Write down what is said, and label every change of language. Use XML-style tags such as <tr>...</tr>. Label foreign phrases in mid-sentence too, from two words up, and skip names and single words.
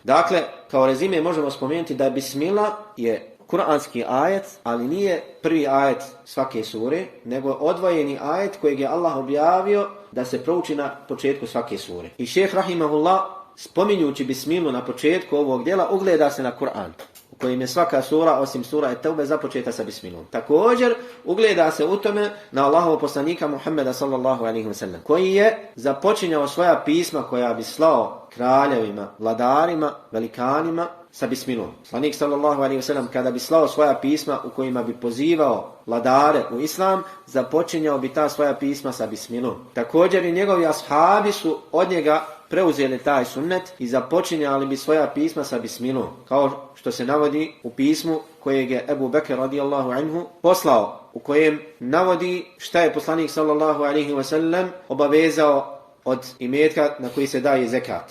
<bs>Dakle, kao rezime možemo spomenuti da bismila je kuranski ajet, ali nije prvi ajet svake sure, nego odvojeni ajet kojeg je Allah objavio da se prouči na početku svake sure. I šejh rahimahullah, spominjući bismilu na početku ovog djela, ugleda se na Kur'an, u kojem je svaka sura, osim sura Et-Taube, započeta sa bismilom. Također, ugleda se u tome na Allahovog poslanika Muhammeda</bs> <ar>صلى الله عليه وسلم,</ar> <bs>koji je započinjao svoja pisma koja bi slao kraljevima, vladarima, velikanima, sa bismilom. Poslanik</bs> <ar>صلى الله عليه وسلم</ar> <bs>kada bi slao svoja pisma u kojima bi pozivao vladare u islam, započinjao bi ta svoja pisma sa bismilom. Također i njegovi ashabi su od njega preuzeli taj sunnet i započinjali bi svoja pisma sa bismilom, kao što se navodi u pismu kojeg je Ebu Bekr</bs> <ar>رضي الله عنه</ar> <bs>poslao, u kojem navodi šta je poslanik</bs> <ar>صلى الله عليه وسلم</ar> <bs>obavezao od imetka na koji se daje zekat.</bs>